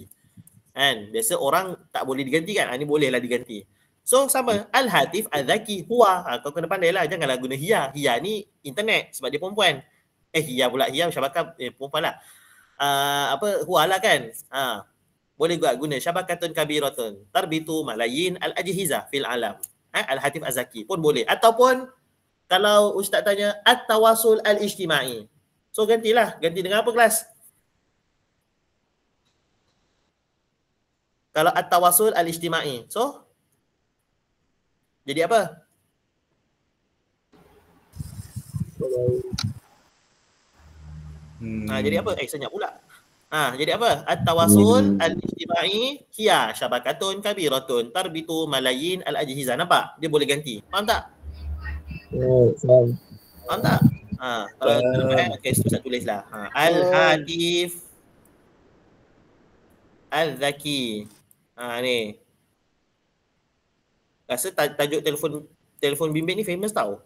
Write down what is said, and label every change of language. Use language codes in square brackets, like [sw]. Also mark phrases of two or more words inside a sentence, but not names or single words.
[ms] Kan? Biasa orang tak boleh diganti kan? Ni bolehlah diganti. So sama [ar] الهاتف الذكي [ms] huwa. Kau kena pandai lah. Janganlah guna hiya. Hiya ni internet sebab dia perempuan. Hiya pula. [ar] هي شبكة [ms] perempuan lah. Huwa lah kan. Boleh juga guna [ar] شبكة كبيرة تربط ملايين الأجهزة في العالم. الهاتف الذكي [ms] pun boleh. Ataupun kalau Ustaz tanya [ar] التواصل الاجتماعي. [ms] So gantilah. Ganti dengan apa kelas? Kalau [ar] التواصل الاجتماعي. [ms] So jadi apa? Jadi apa? Senyap pula. Jadi apa? [ar] التواصل الاجتماعي هي شبكة كبيرة تربط ملايين الأجهزة. [ms] Nampak? Dia boleh ganti. Faham tak? Faham tak? Kalau okey, saya tulislah. [ar] الهاتف الذكي. [ms] Ni. Rasa tajuk telefon bimbit ni famous tau.